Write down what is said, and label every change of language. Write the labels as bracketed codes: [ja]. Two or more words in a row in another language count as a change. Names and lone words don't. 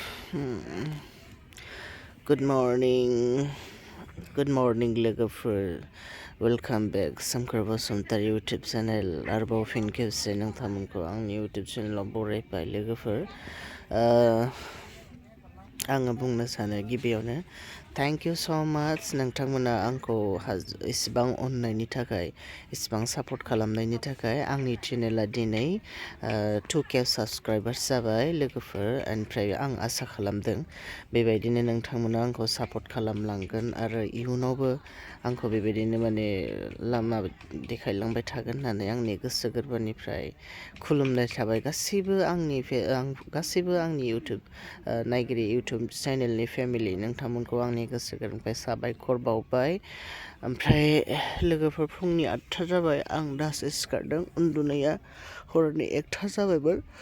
[en] Good morning [brx] लोगोफोर [en] welcome back [brx] phankhw BASUMATARY YouTube channel आरोबाव फिन खेबसे नोंथांमोनखौ आंनि YouTube चेनेलाव बरायबाय लोगोफोर आङो बुंनो सानो गिबियावनो [en] thank you so much [brx] नोंथांमोना आंखौ इसिबां अननायनि थाखाय इसिबां सापर्ट खालामनायनि थाखाय आंनि चेनेला दिनै 2K साबस्क्राइबार्स जाबाय लोगोफोर ओमफ्राय आं आसा खालामदों बेबायदिनो नोंथांमोना आंखौ सापर्ट खालामलांगोन आरो इयुनावबो आंखौ बेबायदिनो माने लामा देखायलांबाय थागोन होननानै आंनि गोसो गोरबोनिफ्राय खुलुमनाय थाबाय गासैबो आंनि YouTube नायगिरि YouTube चेनेलनि फेमिलि नोंथांमोनखौ आंनि गोसो गोरबोनिफ्राय साबायखर बावबाय ओमफ्राय लोगोफोर फुंनि 8टा जाबाय आं दासो सिखारदों उन्दुनाया हरनि 1टा जाबायमोन